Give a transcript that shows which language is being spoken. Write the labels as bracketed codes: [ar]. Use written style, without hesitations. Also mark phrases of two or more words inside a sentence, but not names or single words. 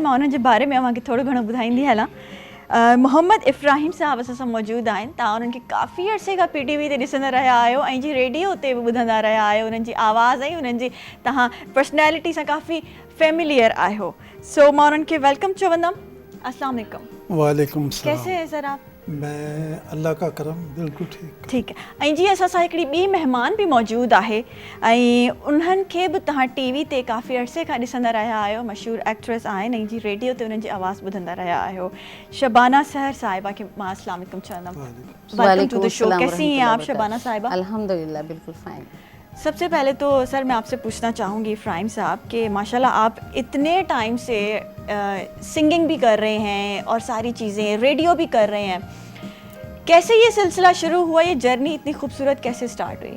[sd] मां उन्हनि जे बारे में अव्हांखे थोरो घणो ॿुधाईंदी हलां। मोहम्मद इफ्राहिम साहब असां सां मौजूदु आहिनि। तव्हां उन्हनि खे काफ़ी अरसे खां PTV ते ॾिसंदा रहिया आहियो, ऐं जी रेडियो ते बि ॿुधंदा रहिया आहियो। उन्हनि जी आवाज़ ऐं उन्हनि जी तव्हां पर्सनैलिटी सां काफ़ी फेमिलियर आहियो। सो मां उन्हनि खे वेलकम चवंदमि। [ar] السلام عليكم. وعليكم السلام. [hi] कैसे हैं सर आप? मैं अल्लाह का करम बिल्कुल ठीक है। [sd] ऐं जीअं असां सां हिकिड़ी ॿी महिमान बि मौजूदु आहे, ऐं उन्हनि खे बि तव्हां TV ते काफ़ी अरसे खां ॾिसंदा रहिया आहियो। मशहूरु एक्ट्रेस आहिनि, ऐं जी रेडियो ते उन्हनि जी आवाज़ ॿुधंदा रहिया आहियो। शबाना सहर साहिबा खे मां [ar] السلام عليكم [sd] चवंदमि। [en] welcome to the show. [hi] कैसी हैं आप शबाना साहिबा? अल्हम्दुलिल्लाह, बिल्कुल फाइन। सबसे पहले तो सर मैं आपसे पूछना चाहूँगी इफ्राहिम साहब कि माशाल्लाह आप इतने टाइम से सिंगिंग भी कर रहे हैं और सारी चीज़ें रेडियो भी कर रहे हैं, कैसे ये सिलसिला शुरू हुआ, ये जर्नी इतनी खूबसूरत कैसे स्टार्ट हुई?